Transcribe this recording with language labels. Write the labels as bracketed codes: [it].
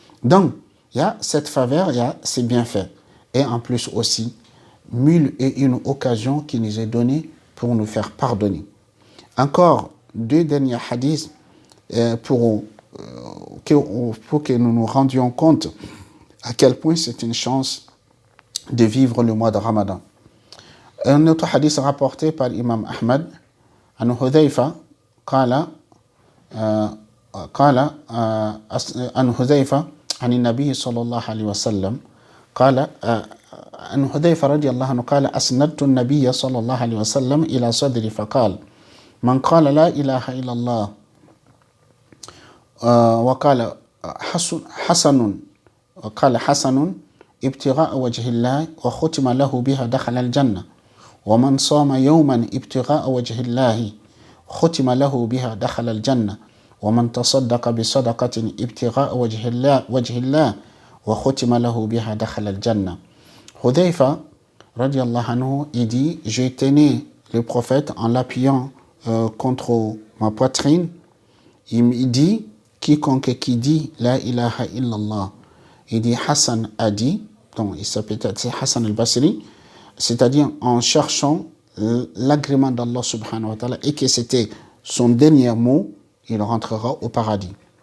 [fr] Donc, il y a cette faveur, il y a ces bienfaits. Et en plus aussi, mille et une occasions qui nous est donnée pour nous faire pardonner. Encore deux derniers hadiths pour que nous nous rendions compte à quel point c'est une chance de vivre le mois de Ramadan. Un autre hadith rapporté par l'imam Ahmad, [ar] عن حذيفة قال عن حذيفة عن النبي صلى الله عليه وسلم قال عن حذيفة رضي الله عنه قال أسندت النبي صلى الله عليه وسلم إلى صدري فقال من قال لا إله إلا الله وقال حسن ابتغاء وجه الله وختم له بها دخل الجنة ومن صام يوما ابتغاء وجه الله ختم له بها دخل الجنة ومن تصدق بصدقة ابتغاء وجه الله وختم له بها دخل الجنة. [fr] Hudhayfa radiallahu anhu, il dit, j'ai tenu le prophète en l'appuyant contre ma poitrine. Il dit, quiconque qui dit [ar] la ilaha illallah, [fr] il dit Hassan a dit, donc il s'appelle Hassan al-Basri, c'est-à-dire en cherchant l'agrément d'Allah subhanahu wa ta'ala et que c'était son dernier mot, il rentrera au paradis.